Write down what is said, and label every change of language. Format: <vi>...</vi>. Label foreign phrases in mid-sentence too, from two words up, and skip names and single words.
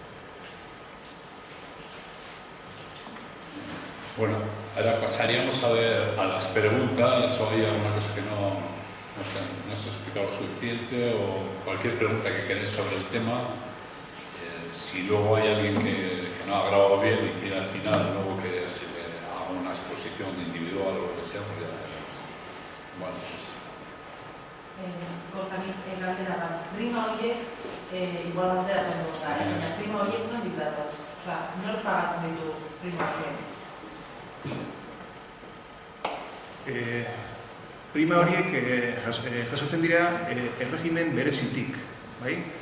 <es>Bueno, ahora pasaríamos a las preguntas, o hay alguna cosa que no se ha explicado suficiente o cualquier pregunta que queréis sobre el tema. Si luego hay alguien que no ha grabado bien y quiere al final luego que se le haga una exposición individual o lo que sea, pues ya veremos. Bueno, pues...</es> <eu>galdera prima horiek, igual galdera baina prima horiek non ditatoz? Osa, nor pagatzen ditu prima horiek? Prima horiek jasotzen dira erregimen berezitik, bai?</eu>